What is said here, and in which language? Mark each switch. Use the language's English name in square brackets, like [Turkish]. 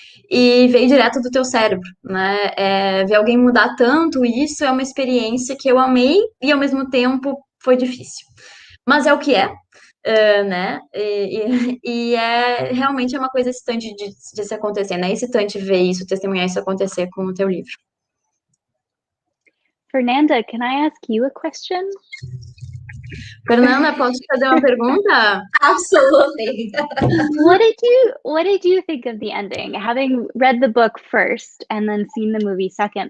[Portuguese] E veio direto do teu cérebro, né? Ver alguém mudar tanto, isso é uma experiência que eu amei e ao mesmo tempo foi difícil. Mas é o que é, né? E realmente é uma coisa excitante de se acontecer, né? Excitante ver isso, testemunhar isso acontecer com o teu livro. [English] Fernanda, can I ask you a question? [Portuguese] Fernanda, posso te fazer uma pergunta? [English] Absolutely. What did you think of the ending, having read the book first and then seen the movie second?